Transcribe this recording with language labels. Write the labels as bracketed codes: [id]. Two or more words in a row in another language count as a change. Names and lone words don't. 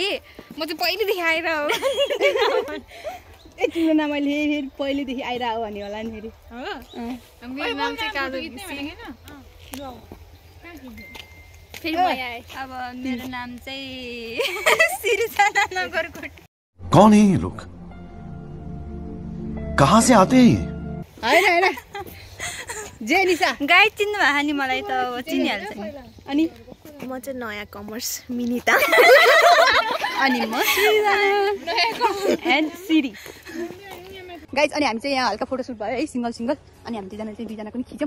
[ne] म चाहिँ पहिलेदेखि आएर हो। तिम्रो नाम अहिले पहिलेदेखि आइरहेको भने होला नि फेरि। मेरो नाम चाहिँ काजल घिसिङ। फेरि म आएँ। अब मेरो नाम चाहिँ सिरिजना नगरकोट। [hi] कौन है ये लोग? कहाँ से आते हैं? [ne] हैन जेनिसा गाइड चिन्नु भएन नि मलाई त चिनिहाल्छ। अनि म चाहिँ नयाँ कमर्स मिनिता। अनि म एन्ड सिरी गाइज। अनि हामी चाहिँ यहाँ हल्का फोटो सुट भयो है सिंगल। अनि हामी दुईजना पनि खिच्यौँ।